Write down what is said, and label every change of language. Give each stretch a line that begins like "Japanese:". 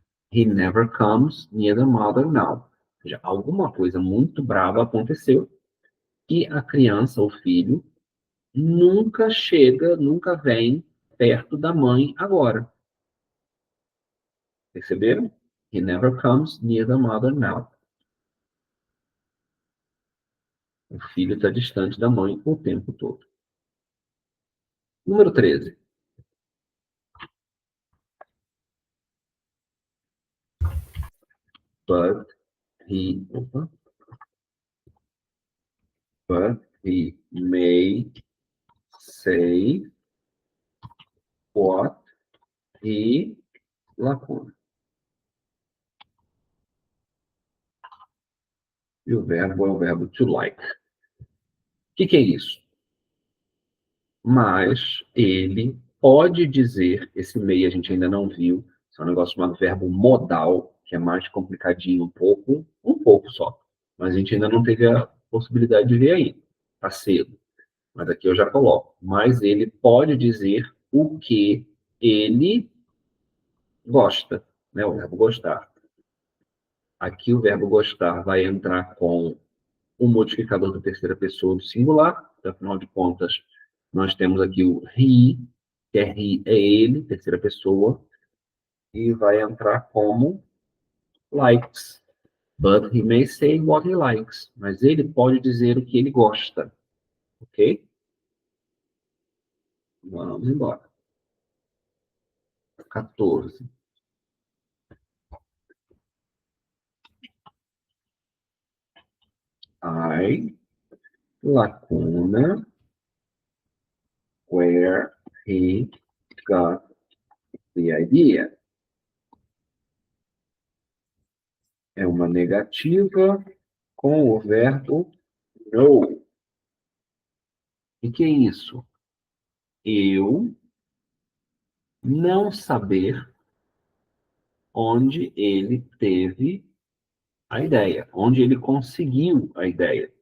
English: He never comes near the mother now.
Portuguese: Ou seja, alguma coisa muito brava aconteceu e a criança, o filho, nunca chega, nunca vem perto da mãe agora. Perceberam?
English: He never comes near the mother now.
Portuguese: O filho está distante da mãe o tempo todo. Número 13.
English: But he, but he may say what he lacuna.
Portuguese: E o verbo é o verbo to like. O que é isso? Mas ele pode dizer, esse may a gente ainda não viu, é um negócio chamado verbo modal, que é mais complicadinho um pouco só. Mas a gente ainda não teve a possibilidade de ver ainda. Está cedo. Mas aqui eu já coloco. Mas ele pode dizer o que ele gosta, né? O verbo gostar. Aqui o verbo gostar vai entrar com o modificador da terceira pessoa do singular. Afinal de contas, nós temos aqui o he, que é he é ele, terceira pessoa, e vai entrar como likes.
English: But he may say what he likes.
Portuguese: Mas ele pode dizer o que ele gosta. Ok? Vamos embora. 14.
English: I, lacuna, where he got the idea.
Portuguese: É uma negativa com o verbo know. O que é isso? Eu não saber onde ele teve a ideia, onde ele conseguiu a ideia.